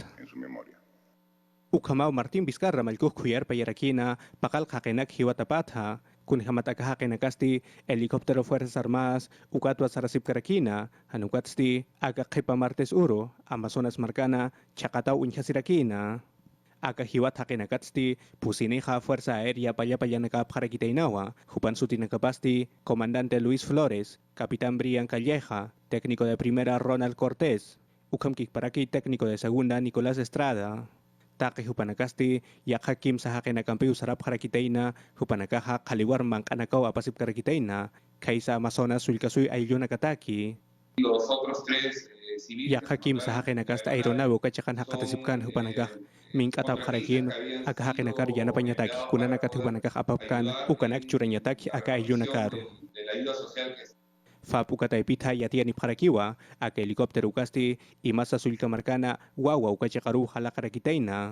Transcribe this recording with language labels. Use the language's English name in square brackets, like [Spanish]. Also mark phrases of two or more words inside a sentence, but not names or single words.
[Aymara] Ukamau Martín Vizcarra malkuj kuyar payarakina pakal haqinak hiwatapatha kun hamataka haqinakasti helicóptero Fuerzas Armadas ukatwa sarasipkarakina hanukatsti aka qipa martes uro Amazonas markana chaqataw unhasirakina. Aka hiwat haqinakatsti pusinija Fuerza Aérea payapayanaka pjarakitainawa hupan sutinakapasti comandante Luis Flores, capitán Brian Calleja, [Spanish] técnico de primera [Aymara] Ronald Cortés, ukamkikparaki [Spanish] técnico de segunda [Aymara] Nicolás Estrada. Taqi hupanakasti yaqha kimsa haqinakampi usarap pjarakitaina hupanakaja qaliwar manqanakaw apasipkarakitaina kaisa Amazonas sulkasuy ayllunakataki. [Spanish] Los otros 3 civiles. [Aymara] Yaqha kimsa haqinakasta aeronave ukachakan haqatasipkan hupanakaj mink'atap qarakin aka haqinakar yanapanyataki kunanakat hupanakaj apapkan ukanak churañataki aka ayllunakaro. Fap ukataypita yatiani pjarakiwa aka helicóptero ukasti imasa sulkamarkana wawa ukachaqaru halaqarakitaina.